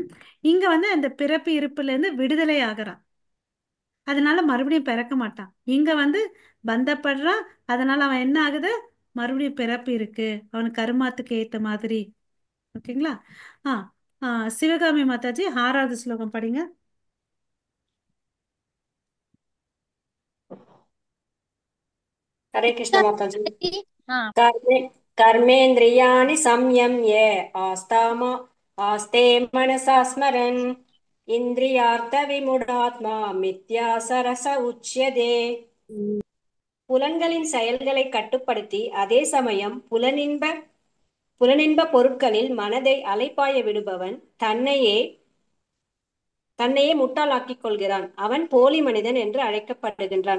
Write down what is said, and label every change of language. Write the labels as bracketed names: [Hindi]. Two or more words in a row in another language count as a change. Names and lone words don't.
[Tamil] இங்க வந்து அந்த பிறப்பு இருப்புல இருந்து விடுதலை ஆகுறான். அதனால மறுபடியும் பிறக்க மாட்டான். இங்க வந்து பந்தப்படுறான். அதனால அவன் என்ன ஆகுது? மறுபடியும் பிறப்பு இருக்கு அவன் கருமாத்துக்கு ஏத்த மாதிரி. ஓகேங்களா? ஆ ஆ, சிவகாமி மாதாஜி 6வது ஸ்லோகம் படிங்க. [Hindi] हरे कृष्ण माताजी। ஆ [Sanskrit] कर्मे कर्मेन्द्रियाणि संयम्य आस्ताम आस्ते मनसा स्मरन् इन्द्रियार्थविमूढात्मा मिथ्यासरस उच्यते। [Tamil] புலன்களின் செயல்களை கட்டுப்படுத்தி அதே சமயம் புலனின்ப பொருட்களில் மனதை அலைப்பாய விடுபவன் தன்னையே முட்டாளாக்கிக் கொள்கிறான். அவன் போலி மனிதன் என்று அழைக்கப்படுகின்றான்.